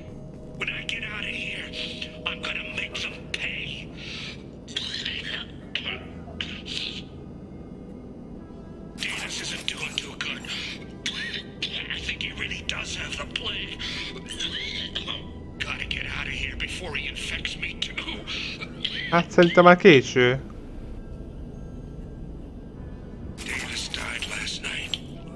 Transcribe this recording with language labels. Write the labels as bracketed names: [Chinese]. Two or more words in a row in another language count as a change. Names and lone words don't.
[English] When I get out of here, I'm gonna make them pay. Davis isn't doing too good. I think he really does have the plague. Gotta get out of here before he infects me too. [Hungarian] Hát szerintem már késő. [English] Davis died last night.